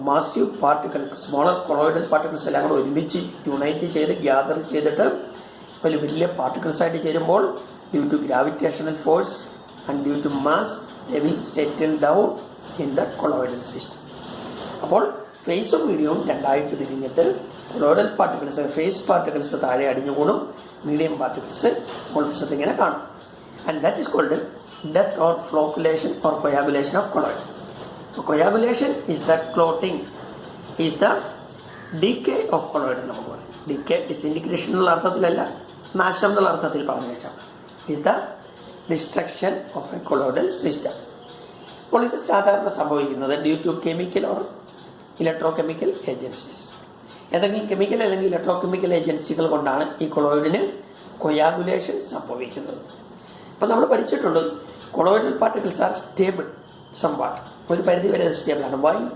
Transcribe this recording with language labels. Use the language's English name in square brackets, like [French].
[Malayalam] Massive particle, smaller colloidal particles എല്ലാം കൂടെ ഒരുമിച്ച് യുണൈറ്റ് ചെയ്ത് ഗ്യാദർ ചെയ്തിട്ട് വലിയ പാർട്ടിക്കിൾസ് ആയിട്ട് ചേരുമ്പോൾ [English] Due to gravitational force and due to mass they will settle down in the colloidal system. [Malayalam] അപ്പോൾ ഫേസും മീഡിയവും രണ്ടായിട്ട് തിരിഞ്ഞിട്ട് കൊളോയിഡൽ പാർട്ടിക്കിൾസ്, ഫേസ് പാർട്ടിക്കിൾസ് താഴെ അടിഞ്ഞുകൂടും, മീഡിയം പാർട്ടിക്കിൾസ് മുൾവശത്ത് ഇങ്ങനെ കാണും. [English] And that is called death or flocculation or coagulation of colloid. So coagulation is the clotting, is the decay of colloid [Malayalam] എന്ന് നമുക്ക് പറയും. Decay disintegration എന്നുള്ള അർത്ഥത്തിലല്ല, നാശം എന്നുള്ള അർത്ഥത്തിൽ പറഞ്ഞു വെച്ചാൽ [English] is the destruction of a colloidal system. [Malayalam] അപ്പോൾ ഇത് സാധാരണ സംഭവിക്കുന്നത് [English] Due to chemical or electrochemical agencies. [Malayalam] ഏതെങ്കിലും കെമിക്കൽ അല്ലെങ്കിൽ ഇലക്ട്രോകെമിക്കൽ ഏജൻസികൾ കൊണ്ടാണ് ഈ കൊളോയിഡിന് കൊയാഗുലേഷൻ സംഭവിക്കുന്നത്. അപ്പോൾ നമ്മൾ പഠിച്ചിട്ടുണ്ട് colloidal particles [English] are stable somewhat, [Malayalam] ഒരു പരിധി വരെ സ്റ്റേബിളാണ്. [English] Why?